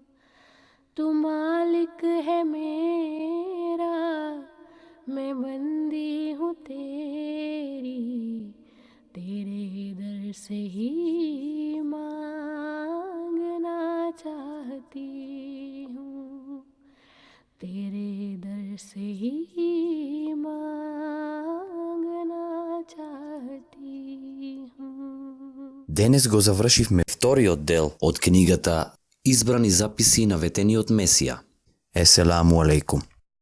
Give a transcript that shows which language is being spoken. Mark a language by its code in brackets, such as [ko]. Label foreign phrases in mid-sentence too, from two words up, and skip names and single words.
[ur] تو مالک ہے میرا، میں بندی ہوں تیری، تیرے در سے ہی مانگنا چاہتی ہوں، تیرے در سے ہی مانگنا چاہتی ہوں. [mk] Денес го завршивме вториот дел од книгата Избрани записи на ветениот Месија. [ar] السلام عليكم.